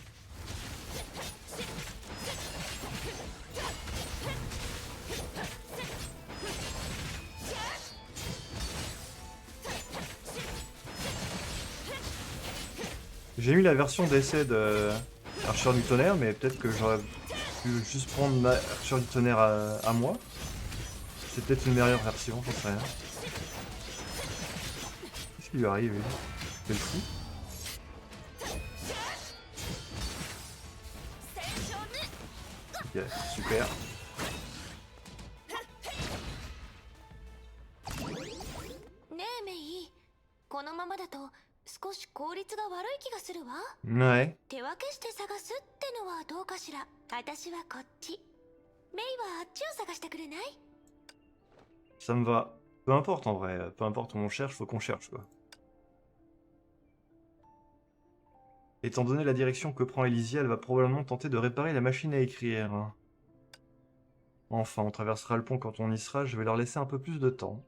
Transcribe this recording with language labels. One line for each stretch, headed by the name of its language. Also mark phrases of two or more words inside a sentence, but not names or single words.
French: J'ai mis la version d'essai de Archer du tonnerre, mais peut-être que j'aurais pu juste prendre ma Archer du tonnerre à moi. C'est peut-être une meilleure version, j'en sais rien. Qu'est-ce qui lui arrive, lui? C'est le fou. Ok, super.
Japanese: ねえメイ、このままだと少し効率が悪い気がするわ。
French: Ouais.
Japanese: 手分けして探すってのはどうかしら。私はこっち。 メイはあっちを探してくれない？
French: Ça me va. Peu importe en vrai, peu importe où on cherche, faut qu'on cherche quoi. Étant donné la direction que prend Elysia, elle va probablement tenter de réparer la machine à écrire. Enfin, on traversera le pont quand on y sera, je vais leur laisser un peu plus de temps.